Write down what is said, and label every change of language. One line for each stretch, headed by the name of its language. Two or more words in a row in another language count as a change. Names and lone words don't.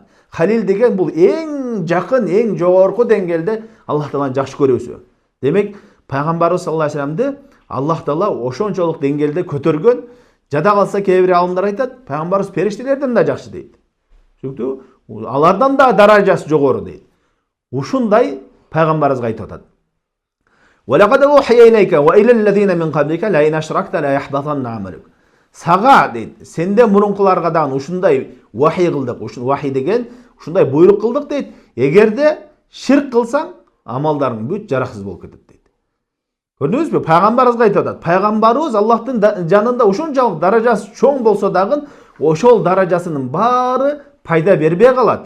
Kyrgyz: Халил деген бул эң жакын, эң жогорку деңгээлде Аллах Тааланы жакшы көрүүсү. Демек, пайгамбарыбыз
Arabic: صلى الله عليه وسلم
Kyrgyz: Аллах Таала ошончолук деңгээлде көтөргөн. Жада калса кээ бир алымдар айтат, пайгамбарыбыз периштелерден да жакшы дейт. Чүнкү алардан да даражасы жогору дейт. Ушундай пайгамбарыбызга айтып атат.
Arabic: وَلَقَدْ أُوحِيَ إِلَيْكَ وَإِلَى الَّذِينَ مِنْ قَبْلِكَ لَئِنْ أَشْرَكْتَ لَيَحْبَطَنَّ عَمَلُكَ.
Kyrgyz: Сага дейт, сенде мурункуларга дагы ушундай вахий кылдык. Ушун вахий деген ушундай буйрук кылдык дейт. Эгерде ширк кылсаң, амалдарың бүт жараксыз болуп кетет дейт. Көрдүңүзбү? Пайгамбарыбызга айтып атат. Пайгамбарыбыз Аллахтын жанында ушунчалык даражасы чоң болсо дагы, ошол даражасынын баары пайда бербей калат.